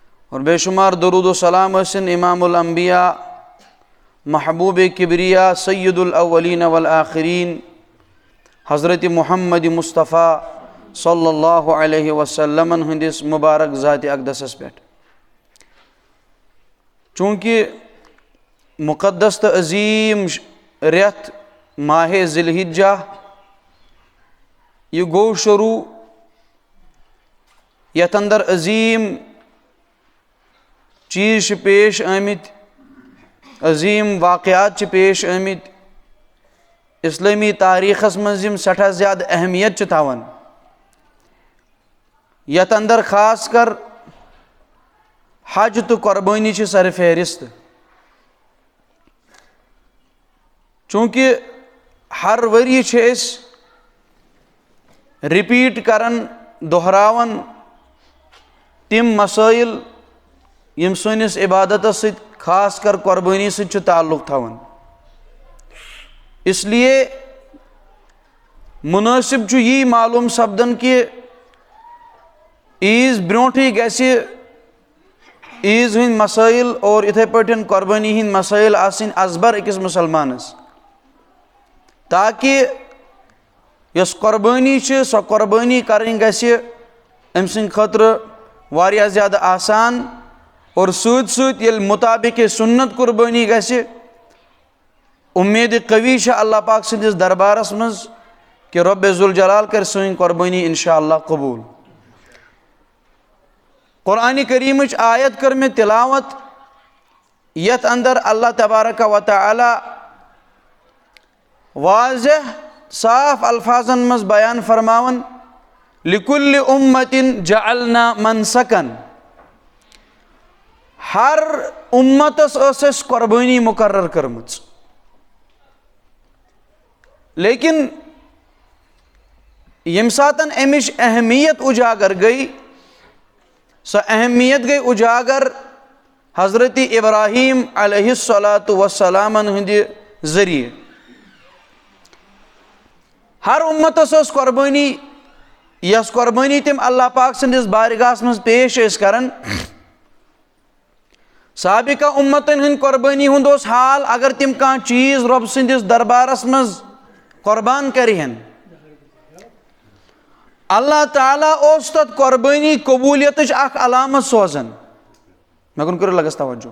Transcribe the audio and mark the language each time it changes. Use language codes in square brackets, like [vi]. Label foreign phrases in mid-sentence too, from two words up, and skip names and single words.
[ks] और बेशुमार दरूद व सलाम हसन इमामुल अंबिया महबूब किबरिया [ar] سيد الأولين والآخرين [ks] हज़रत मुहम्मद मुस्तफ़ा [ar] صلى الله عليه وسلم [ks] हंदिस मुबारक ज़ात अक़दसस पे चूँकि मुक़द्दस तो अज़ीम रेत माह ज़िलहिज्जा यह गो शुरू यथ अंदर अज़ीम चीज़ पेश आमित अज़ीम वाक़यात पेश आमित इस्लामी तारीख़स मज़ यम सठा ज़्यादा अहमियत थावन यथ अंदर ख़ास कर हज तो क़ुरबानी सर फहरिस्त चूँकि हर वरी रिपीट करन दोहरावन तिम मसाइल यम सनिस इबादत ख़ास कर क़ुरबानी ताल्लुक़ थवन इसलिए मुनासिब यी मालूम सपदन कि ईज़ ब्रोंठी गैसे ईज़ हिंद मसाइल और इथे पठन क़ुरबानी हिंद मसाइल आसिन अजबर अकिस मुसलमानस ताकि यस क़ुरबानी सो क़ुरबानी करनी गैसे अम सिंद खतर वारिया ज़्यादा आसान और सूद सूद ये मुताबिक सुन्नत क़ुरबानी गैसे उम्मीद कवी अल्लाह पाक सिंदिस दरबारस मज कि रब्बे ज़ुल जलाल कर सोइन क़ुरबानी इंशाअल्लाह कबूल। क़ुरान करीम आयत कर में तिलावत यथ अंदर अल्लाह तबारक व तआला वाज़ेह साफ अल्फाजन मज बयान फरमावन [ar] لكل أمة جعلنا منسكا [ks] हर उम्मतस क़ुरबानी मुकर्रर करमच लेकिन यम सातन अमिश अहमियत उजागर गई सो अहमियत गई उजागर हज़रत इब्राहीम [ar] عليه الصلاة والسلام [ks] हंदि ज़रिए हर उम्मतस क़ुरबानी यस क़ुरबानी तिम अल्लाह पाक सिंदिस बारगाहस मज पेश करन साबिका उम्मतन हंद क़ुरबानी हुंद हाल अगर तिम कह चीज़ रब सिंदिस दरबारस मज क़ुरबान करहन अल्लाह ताला ओस तत क़ुरबानी कबूलियत अलामत सोजन मे कुन करो लगस तवज्जो